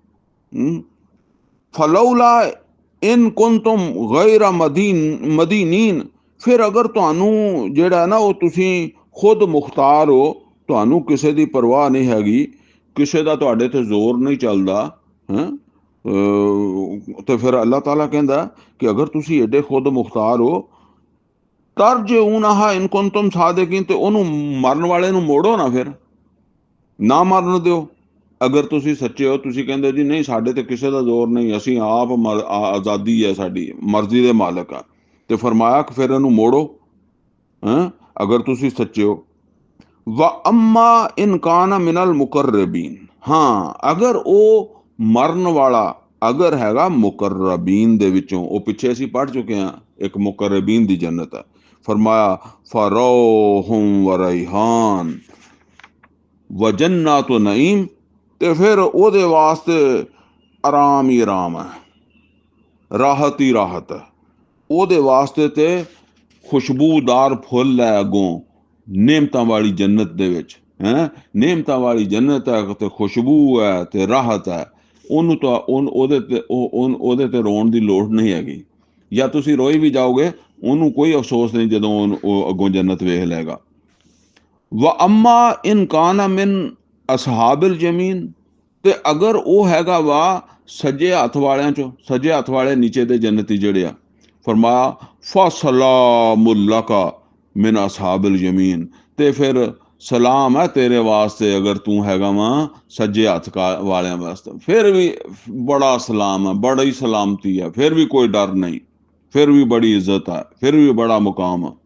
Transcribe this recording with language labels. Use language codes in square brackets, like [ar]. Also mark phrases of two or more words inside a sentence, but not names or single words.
[ar] فلولا إن كنتم غير مدينين, [pa] ਫਿਰ ਅਗਰ ਤੁਹਾਨੂੰ ਜਿਹੜਾ ਨਾ ਉਹ ਤੁਸੀਂ ਖੁਦ ਮੁਖਤਾਰ ਹੋ, ਤੁਹਾਨੂੰ ਕਿਸੇ ਦੀ ਪਰਵਾਹ ਨਹੀਂ ਹੈਗੀ, ਕਿਸੇ ਦਾ ਤੁਹਾਡੇ ਤੇ ਜ਼ੋਰ ਨਹੀਂ ਚੱਲਦਾ, ਤੇ ਫਿਰ ਅੱਲਾਹ ਤਾਲਾ ਕਹਿੰਦਾ ਕਿ ਅਗਰ ਤੁਸੀਂ ਏਡੇ ਖੁਦ ਮੁਖਤਾਰ ਹੋ, [ar] ترجعونها إن كنتم صادقين, [pa] ਤੇ ਉਹਨੂੰ ਮਰਨ ਵਾਲੇ ਨੂੰ ਮੋੜੋ ਨਾ, ਫਿਰ ਨਾ ਮਰਨ ਦਿਓ। ਅਗਰ ਤੁਸੀਂ ਸੱਚੇ ਹੋ, ਤੁਸੀਂ ਕਹਿੰਦੇ ਜੀ ਨਹੀਂ ਸਾਡੇ ਤੇ ਕਿਸੇ ਦਾ ਜ਼ੋਰ ਨਹੀਂ, ਅਸੀਂ ਆਪ ਆਜ਼ਾਦੀ ਹੈ ਸਾਡੀ, ਮਰਜ਼ੀ ਦੇ ਮਾਲਕ ਆ, ਤੇ ਫਰਮਾਇਆ ਕਿ ਫਿਰ ਇਹਨੂੰ ਮੋੜੋ, ਅਗਰ ਤੁਸੀਂ ਸੱਚੇ ਹੋ। [ar] وأما إن كان من المقربين, [pa] ਹਾਂ ਅਗਰ ਉਹ ਮਰਨ ਵਾਲਾ ਅਗਰ ਹੈਗਾ ਮੁਕਰਬੀਨ ਦੇ ਵਿੱਚੋਂ, ਉਹ ਪਿੱਛੇ ਅਸੀਂ ਪੜ੍ਹ ਚੁੱਕੇ ਹਾਂ ਇੱਕ ਮੁਕਰਬੀਨ ਦੀ ਜੰਨਤ ਹੈ। ਫਰਮਾਇਆ [ar] فروح وريحان وجنة نعيم, [pa] ਤੇ ਫਿਰ ਉਹਦੇ ਵਾਸਤੇ ਆਰਾਮ ਹੀ ਆਰਾਮ ਹੈ, ਰਾਹਤ ਹੀ ਰਾਹਤ ਹੈ ਉਹਦੇ ਵਾਸਤੇ, ਤੇ ਖੁਸ਼ਬੂਦਾਰ ਫੁੱਲ ਹੈ ਅੱਗੋਂ ਨੇਮਤਾਂ ਵਾਲੀ ਜੰਨਤ ਦੇ ਵਿੱਚ, ਨੇਮਤਾਂ ਵਾਲੀ ਜੰਨਤ ਹੈ, ਤੇ ਖੁਸ਼ਬੂ ਹੈ, ਤੇ ਰਾਹਤ ਹੈ। ਉਹਨੂੰ ਤਾਂ ਉਹਦੇ ਤੇ ਰੋਣ ਦੀ ਲੋੜ ਨਹੀਂ ਹੈਗੀ, ਜਾਂ ਤੁਸੀਂ ਰੋਈ ਵੀ ਜਾਓਗੇ ਉਹਨੂੰ ਕੋਈ ਅਫਸੋਸ ਨਹੀਂ ਜਦੋਂ ਉਹ ਅੱਗੋਂ ਜੰਨਤ ਵੇਖ ਲਏਗਾ। [ar] وأما إن كان من أصحاب اليمين, [pa] ਤੇ ਅਗਰ ਉਹ ਹੈਗਾ ਵਾ ਸੱਜੇ ਹੱਥ ਵਾਲਿਆਂ ਚੋਂ, ਸੱਜੇ ਹੱਥ ਵਾਲੇ ਨੀਚੇ ਦੇ ਜੰਨਤੀ ਜਿਹੜੇ ਆ, ਫਰਮਾਇਆ [ar] فسلام لك من أصحاب اليمين, [pa] ਤੇ ਫਿਰ ਸਲਾਮ ਹੈ ਤੇਰੇ ਵਾਸਤੇ ਅਗਰ ਤੂੰ ਹੈਗਾ ਵਾ ਸੱਜੇ ਹੱਥ ਵਾਲਿਆਂ ਵਾਸਤੇ, ਫਿਰ ਵੀ ਬੜਾ ਸਲਾਮ ਹੈ, ਬੜੀ ਸਲਾਮਤੀ ਹੈ, ਫਿਰ ਵੀ ਕੋਈ ਡਰ ਨਹੀਂ, ਫਿਰ ਵੀ ਬੜੀ ਇੱਜ਼ਤ ਹੈ, ਫਿਰ ਵੀ ਬੜਾ ਮੁਕਾਮ ਹੈ।